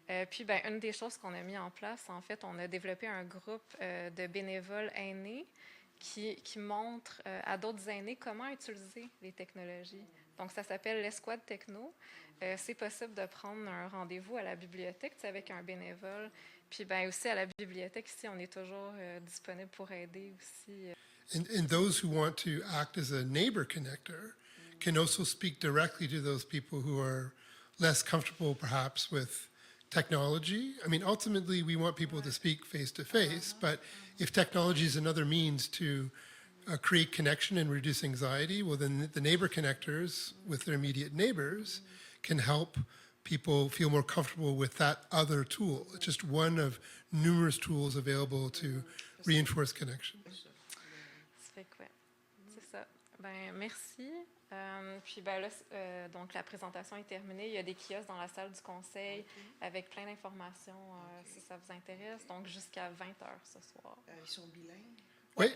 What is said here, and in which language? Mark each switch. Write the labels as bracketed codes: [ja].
[fr] Puis, une des choses qu'on a mis en place, en fait, on a développé un groupe de bénévoles aînés qui montre à d'autres aînés comment utiliser les technologies. Donc, ça s'appelle l'Escouade Techno. C'est possible de prendre un rendez-vous à la bibliothèque avec un bénévole. Puis aussi à la bibliothèque, ici, on est toujours disponible pour aider aussi. [en] And those who want to act as a neighbor connector can also speak directly to those people who are less comfortable, perhaps, with technology. I mean, ultimately, we want people to speak face-to-face, but if technology is another means to create connection and reduce anxiety, well, then the neighbor connectors with their immediate neighbors can help people feel more comfortable with that other tool. It's just one of numerous tools available to reinforce connection. [fr] Ça fait que, ouais, c'est ça. Ben, merci. Puis ben là, donc la présentation est terminée. Il y a des kiosques dans la salle du conseil avec plein d'informations si ça vous intéresse. Donc jusqu'à 20h ce soir. Ils sont bilingues. Oui.